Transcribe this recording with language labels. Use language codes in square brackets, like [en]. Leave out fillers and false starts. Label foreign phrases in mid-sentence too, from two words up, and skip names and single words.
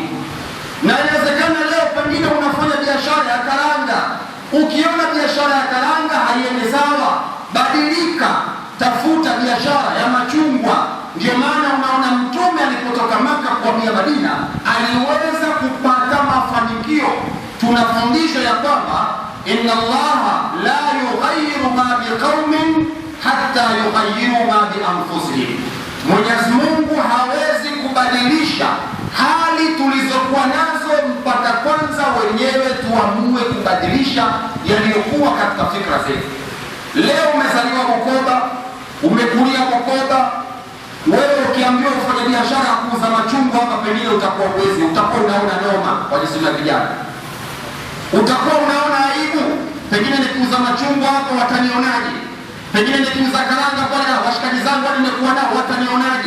[sw] Na inawezekana leo pengine unafanya biashara ya karanga, ukiona biashara ya karanga haiendi sawa, badilika, tafuta biashara ya machungwa. Ndio maana unaona Mtume alipotoka Maka kuhamia Madina aliweza kupata mafanikio. Tunafundishwa ya kwamba [ar] إن الله لا يغير ما بقوم حتى يغيروا ما بأنفسهم, [sw] Mwenyezi Mungu hawezi kubadilisha hali tulizokuwa nazo mpaka kwanza wenyewe tuamue kubadilisha yaliyokuwa katika fikra zetu. Leo umezaliwa Bukoba, umekulia Bukoba, wewe ukiambiwa ufanye biashara kuuza machungwa hapa, pengine utakuwa uwezi, utakuwa unaona noma kwa jinsi ya vijana, utakuwa unaona aibu, pengine nikiuza machungwa hapa watanionaje, pengine nikiuza karanga pale washikaji zangu nimekuwa nao watanionaje.